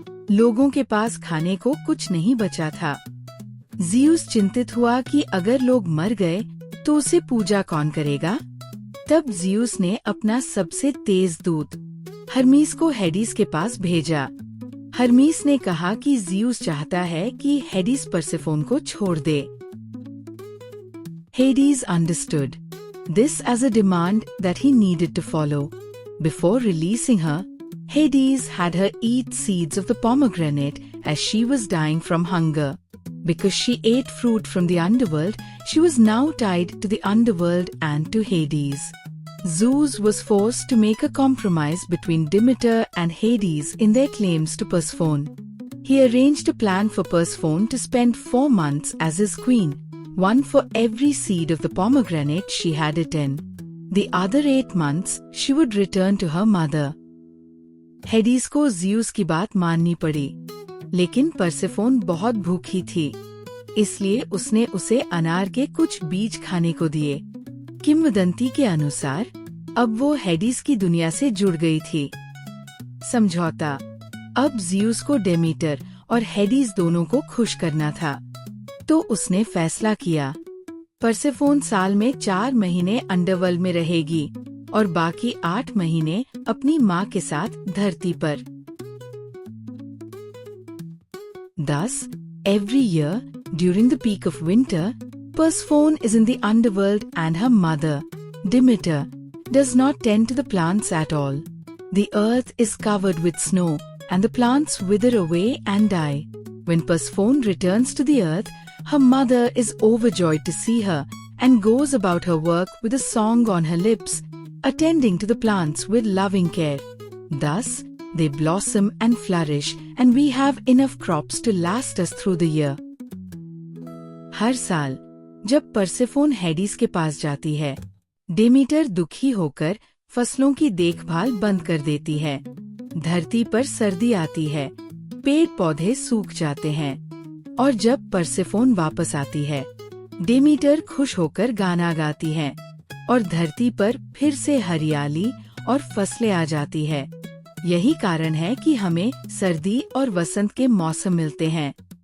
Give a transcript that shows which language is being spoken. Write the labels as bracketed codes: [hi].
[hi] लोगों के पास खाने को कुछ नहीं बचा था। ज़्यूस चिंतित हुआ कि अगर लोग मर गए तो उसे पूजा कौन करेगा। तब ज़्यूस ने अपना सबसे तेज दूत हर्मीस को हेडिस के पास भेजा। हर्मीस ने कहा कि ज़्यूस चाहता है कि हेडिस परसेफोन को छोड़ दे। [en] Hades understood this as a demand that he needed to follow. Before releasing her, Hades had her eat seeds of the pomegranate as she was dying from hunger. Because she ate fruit from the underworld, she was now tied to the underworld and to Hades. Zeus was forced to make a compromise between Demeter and Hades in their claims to Persephone. He arranged a plan for Persephone to spend 4 months as his queen, one for every seed of the pomegranate she had eaten. The other 8 months she would return to her mother. [hi] Hades को Zeus की बात माननी पड़ी, लेकिन Persephone बहुत भूखी थी, इसलिए उसने उसे अनार के कुछ बीज खाने को दिए। किंवदंती के अनुसार अब वो हेडिस की दुनिया से जुड़ गई थी। समझौता। अब ज़्यूस को डेमीटर और हेडिस दोनों को खुश करना था, तो उसने फैसला किया परसेफोन साल में 4 महीने अंडरवर्ल्ड में रहेगी और बाकी 8 महीने अपनी माँ के साथ धरती पर। [en] Thus, every year, during the peak of winter, Persephone is in the underworld and her mother, Demeter, does not tend to the plants at all. The earth is covered with snow and the plants wither away and die. When Persephone returns to the earth, her mother is overjoyed to see her and goes about her work with a song on her lips, attending to the plants with loving care. Thus, they blossom and flourish and we have enough crops to last us through the year. [hi] हर साल जब Persephone हेडिस के पास जाती है, Demeter दुखी होकर फसलों की देखभाल बंद कर देती है। धरती पर सर्दी आती है, पेड़ पौधे सूख जाते हैं, और जब परसेफोन वापस आती है, डेमीटर खुश होकर गाना गाती है और धरती पर फिर से हरियाली और फसलें आ जाती है। यही कारण है कि हमें सर्दी और वसंत के मौसम मिलते हैं।